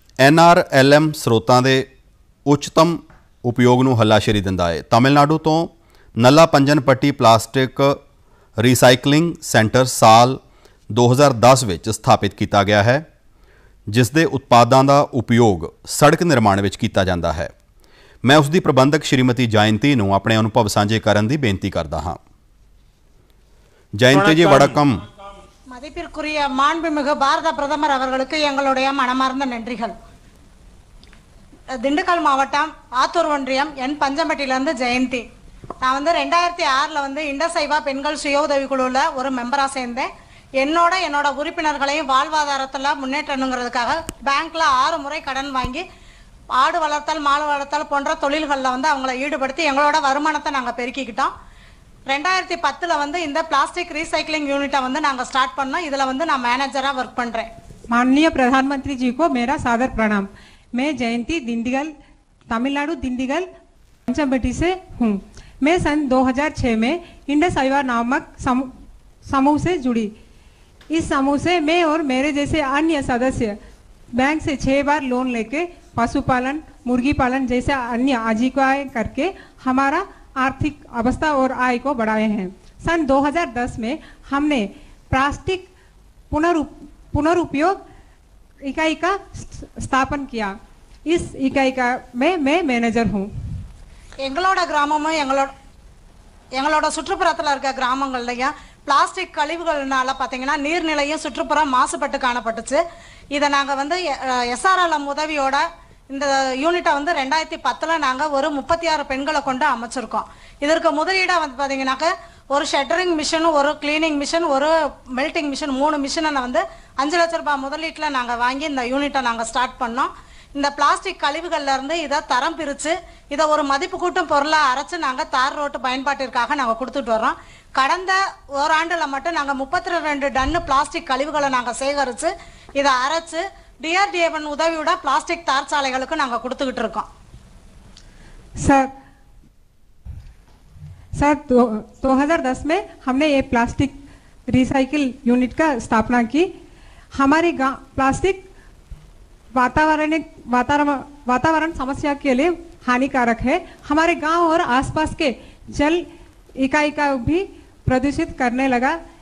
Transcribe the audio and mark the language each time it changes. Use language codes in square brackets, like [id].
[pa] NRLM ਸਰੋਤਾਂ ਦੇ ਉੱਚਤਮ ਉਪਯੋਗ ਨੂੰ ਹੱਲਾਸ਼ੇਰੀ ਦਿੰਦਾ ਹੈ। ਤਮਿਲਨਾਡੂ ਤੋਂ ਨੱਲਾ ਪੰਜਨ ਪੱਟੀ ਪਲਾਸਟਿਕ ਰੀਸਾਈਕਲਿੰਗ ਸੈਂਟਰ ਸਾਲ 2010 ਵਿੱਚ ਸਥਾਪਿਤ ਕੀਤਾ ਗਿਆ ਹੈ, ਜਿਸ ਦੇ ਉਤਪਾਦਾਂ ਦਾ ਉਪਯੋਗ ਸੜਕ ਨਿਰਮਾਣ ਵਿੱਚ ਕੀਤਾ ਜਾਂਦਾ ਹੈ। मैं उसकी प्रबंधक श्रीमती जयंती नूं अपने अनुभव सांझे करन दी बेनती करदा हां। जयंती जी, वणक्कम। [ta] மதிப்பிற்குரிய மாண்புமிகு பாரத பிரதமர் அவர்களுக்கு எங்களுடைய மனமார்ந்த நன்றிகள். திண்டுக்கல் மாவட்டம் ஆத்தூர் ஒன்றியம் என் பஞ்சம்பட்டியிலேருந்து ஜெயந்தி. நான் 2006 இண்டசைவா பெண்கள் சுய உதவி குழுவில் ஒரு மெம்பராக சேர்ந்தேன். என்னோட உறுப்பினர்களையும் வாழ்வாதாரத்தில் முன்னேற்றணுங்கிறதுக்காக பேங்க்கில் 6 முறை கடன் வாங்கி ஆடு வளர்த்தல், மாடு வளர்த்தல் போன்ற தொழில்களில் அவங்கள ஈடுபடுத்தி எங்களோட வருமானத்தை நாங்கள் பெருக்கிக்கிட்டோம். 2010 இந்த பிளாஸ்டிக் ரீசைக்लिंग யூனிட்டை நாங்கள் ஸ்டார்ட் பண்ணோம். இதில் நான் मैनेजराக वर्क பண்ணுறேன். [hi] माननीय प्रधानमंत्री जी को मेरा सादर प्रणाम। मैं जयंती, दिंडीगल, तमिलनाडु दिंडीगल पंचमढ़ी से हूँ। मैं सन 2006 में इंडस आइवा नामक समूह से जुड़ी। इस समूह से मैं और मेरे जैसे अन्य सदस्य बैंक से 6 बार लोन लेके पशुपालन, मुर्गी पालन जैसे अन्य आजीविकाएं करके हमारा आर्थिक अवस्था और आय को बढ़ाए हैं। सन 2010 में हमने प्लास्टिक पुनरुपयोग इकाई का स्थापन किया। इस इकाई का मैं मैनेजर हूँ। [ta] எங்களோட கிராமமும் எங்களோட சுற்றுப்புறத்தில் இருக்க கிராமங்கள்லையும் பிளாஸ்டிக் கழிவுகள்னால பார்த்தீங்கன்னா நீர்நிலையும் சுற்றுப்புறம் மாசுபட்டு காணப்பட்டுச்சு. இதை நாங்கள் வந்து SRLM உதவியோட இந்த யூனிட்டை வந்து 2010 நாங்கள் ஒரு 36 பெண்களை கொண்டு அமைச்சிருக்கோம். இதற்கு முதலீடாக வந்து பார்த்தீங்கன்னாக்க ஒரு ஷட்டரிங் மிஷின், ஒரு கிளீனிங் மிஷின், ஒரு மெல்டிங் மிஷின், 3 மிஷினை வந்து 5 லட்ச ரூபாய் முதலீட்டில் நாங்கள் வாங்கி இந்த யூனிட்டை நாங்கள் ஸ்டார்ட் பண்ணோம். இந்த பிளாஸ்டிக் கழிவுகள்ல இருந்து இதை தரம் பிரித்து இதை ஒரு மதிப்பு கூட்டும் பொருளாக அரைச்சு நாங்கள் தார் ரோட்டு பயன்பாட்டிற்காக நாங்கள் கொடுத்துட்டு வர்றோம். கடந்த ஓராண்டில் மட்டும் நாங்கள் 32 டன்னு பிளாஸ்டிக் கழிவுகளை நாங்கள் சேகரித்து இதை அரைச்சு DRDA உதவியோட பிளாஸ்டிக் தார் சாலைகளுக்கு நாங்கள் கொடுத்துக்கிட்டு இருக்கோம். [hi] सर 2010 में हमने ये प्लास्टिक रिसाइकिल यूनिट का स्थापना की। हमारे गांव प्लास्टिक वातावरण समस्या के लिए हानिकारक है। हमारे गांव और आसपास के जल इकाई का भी प्रदूषित करने लगा।